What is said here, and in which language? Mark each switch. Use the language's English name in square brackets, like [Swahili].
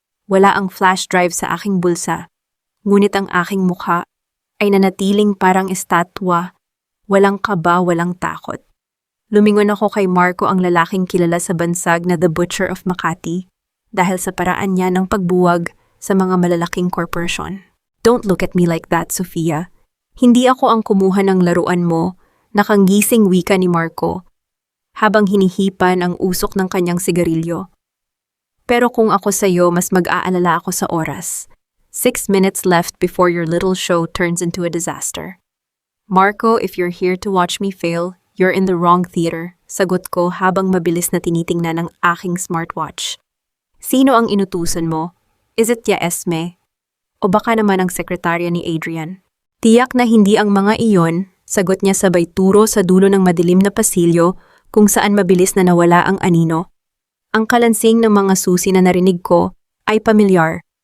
[Filipino] Wala ang flash drive sa aking bulsa, ngunit ang aking mukha ay nanatiling parang estatwa, walang kaba, walang takot. Lumingon ako kay Marco, ang lalaking kilala sa bansag na The Butcher of Makati, dahil sa paraan niya ng pagbuwag sa mga malalaking korporasyon. [English] Don't look at me like that, Sofia. [Filipino] Hindi ako ang kumuha ng laruan mo, nakanggising wika ni Marco, habang hinihipan ang usok ng kanyang sigarilyo. Pero kung ako sa'yo, mas mag-aalala ako sa oras. [English] 6 minutes left before your little show turns into a disaster. Marco, if you're here to watch me fail, you're in the wrong theater, [Filipino] sagot ko habang mabilis na tinitingnan ng aking smartwatch. Sino ang inutusan mo? [English] Is it ya Esme? [Filipino] O baka naman ang sekretarya ni Adrian? Tiyak na hindi ang mga iyon, sagot niya sabay turo sa dulo ng madilim na pasilyo kung saan mabilis na nawala ang anino. Ang kalansing ng mga susi na narinig ko ay pamilyar.